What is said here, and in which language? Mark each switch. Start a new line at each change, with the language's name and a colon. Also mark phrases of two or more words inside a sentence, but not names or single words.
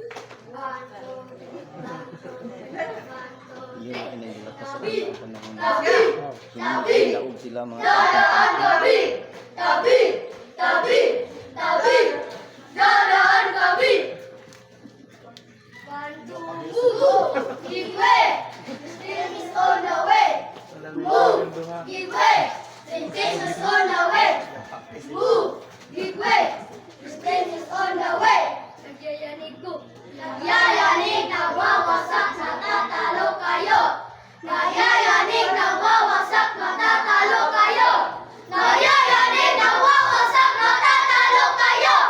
Filipino: 1, 2, 3. 1, 2, 3. Yun ang inilapas sa Tabi! panahon na Tabi! Tabi! sumunod sila mga Dadaan tabi! Tabi! Tabi! Tabi! Dadaan tabi! 1, 2,
English: move! Give way! The steam is on the way! Move! Give way! The steam is on the way! Move! Give way! The steam is on the way!
Filipino: Nagyayanig ko! Nagyayanig, nagwawasak, natatalo kayo! Nagyayanig, nagwawasak, natatalo kayo! Nagyayanig, nagwawasak, natatalo kayo!